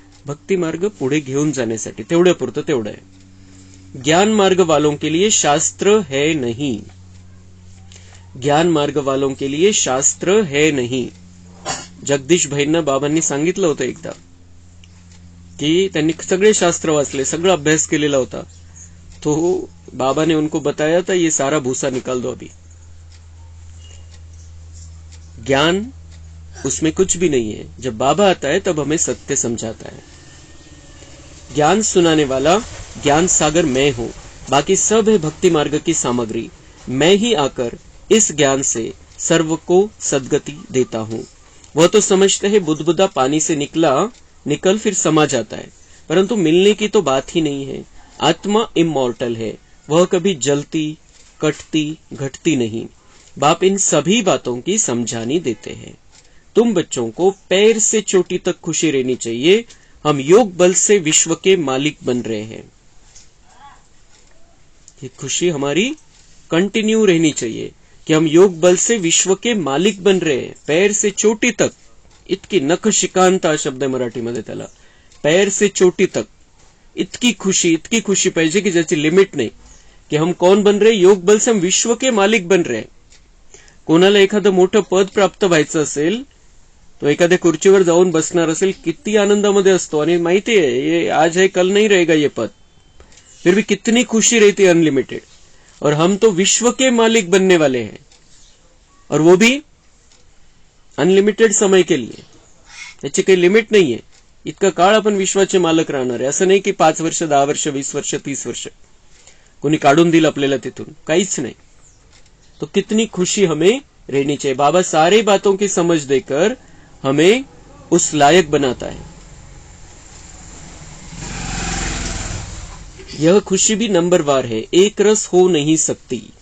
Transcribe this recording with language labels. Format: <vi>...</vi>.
<mr>भक्ति मार्ग पुढे घेऊन जाण्यासाठी, तेवढ्यापुरतं तेवढं आहे।</mr> <hi>ज्ञान मार्ग वालों के लिए शास्त्र है नहीं, ज्ञान मार्ग वालों के लिए शास्त्र है नहीं।</hi> <mr>जगदीश भाईंना बाबांनी सांगितलं होतं एकदा की त्यांनी सगळे शास्त्र वाचले, सगळा अभ्यास केलेला होता,</mr> <hi>तो बाबा ने उनको बताया था ये सारा भूसा निकाल दो अभी, ज्ञान उसमें कुछ भी नहीं है। जब बाबा आता है तब हमें सत्य समझाता है। ज्ञान सुनाने वाला ज्ञान सागर मैं हूं, बाकी सब है भक्ति मार्ग की सामग्री। मैं ही आकर इस ज्ञान से सर्व को सद्गति देता हूं। वह तो समझते हैं बुदबुदा पानी से निकल फिर समा जाता है, परंतु मिलने की तो बात ही नहीं है। आत्मा इमॉर्टल है, वह कभी जलती, कटती, घटती नहीं। बाप इन सभी बातों की समझानी देते हैं। तुम बच्चों को पैर से चोटी तक खुशी रहनी चाहिए। हम योग बल से विश्व के मालिक बन रहे हैं। ये खुशी हमारी कंटिन्यू रहनी चाहिए कि हम योग बल से विश्व के मालिक बन रहे हैं। पैर से चोटी तक,</hi> <mr>इतकी नखशिकांत हा शब्द आहे मराठीमध्ये त्याला, पैर से चोटी तक इतकी खुशी पाहिजे की ज्याची लिमिट नाही,</mr> <hi>कि हम कौन बन रहे? योग बल से हम विश्व के मालिक बन रहे हैं।</hi> <mr>कोणाला एखादं मोठं पद प्राप्त व्हायचं असेल तो एखाद्या खुर्चीवर जाऊन बसणार असेल, किती आनंदामध्ये असतो, आणि माहिती</mr> <hi>है ये आज है कल नहीं रहेगा ये पद, फिर भी कितनी खुशी रहती है अनलिमिटेड। और हम तो विश्व के मालिक बनने वाले हैं, और वो भी अनलिमिटेड समय के लिए,</hi> <mr>त्याची काही लिमिट नाहीये। इतका काळ आपण विश्वाचे मालक राहणार आहे, असं नाही की 5 वर्ष 10 वर्ष 20 वर्ष 30 वर्ष कोणी काढून दिल आपल्याला तिथून, काहीच नाही।</mr> <hi>तो कितनी खुशी हमें रहनी चाहिए। बाबा सारी बातों की समझ देकर हमें उस लायक बनाता है। यह खुशी भी नंबरवार है, एक रस हो नहीं सकती।</hi>